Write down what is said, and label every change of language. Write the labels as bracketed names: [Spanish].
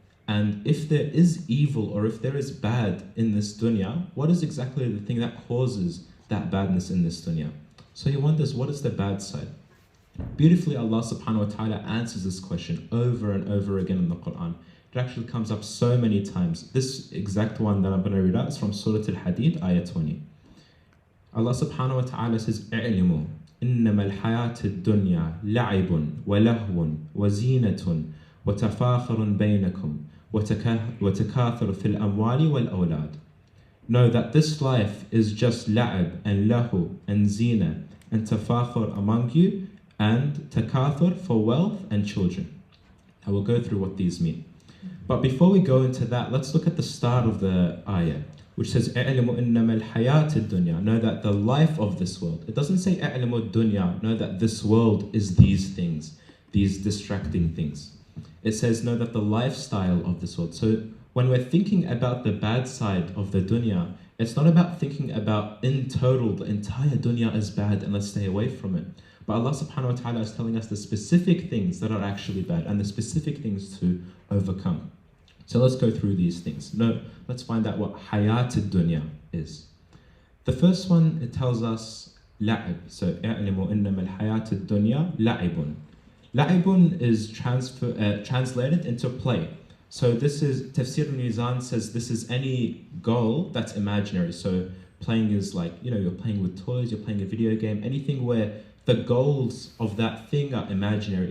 [English] And if there is evil or if there is bad in this dunya, what is exactly the thing that causes that badness in this dunya? So he wonders, what is the bad side? Beautifully, Allah subhanahu wa ta'ala answers this question over and over again in the Quran. It actually comes up so many times. This exact one that I'm going to read out is from Surah Al-Hadid, ayah 20. [Arabic] Allah subhanahu wa ta'ala [English] says, [Arabic] اعلموا إنما الحياة الدنيا لعب ولهو وزينة وتفاخر بينكم وتكاثر في الأموال والأولاد. [English] Know that this life is just la'ab and lahu and zina and tafakhur among you and takathur for wealth and children. I will go through what these mean. But before we go into that, let's look at the start of the ayah, which says, [Arabic] اعلموا إنما الحياة الدنيا. [English] Know that the life of this world. It doesn't say [Arabic] اعلموا الدنيا. [English] Know that this world is these things, these distracting things. It says, know that the lifestyle of this world. So when we're thinking about the bad side of the dunya, it's not about thinking about in total the entire dunya is bad and let's stay away from it. But Allah subhanahu wa ta'ala is telling us the specific things that are actually bad and the specific things to overcome. So let's go through these things. No, let's find out what hayat dunya is. The first one, it tells us la'ib. [Arabic] So اعلموا إنما الحياة الدنيا لعب. [English] La'ibun is translated into play. So this is, Tafsir al-Mizan says this is any goal that's imaginary. So playing is like, you're playing with toys, you're playing a video game, anything where the goals of that thing are imaginary.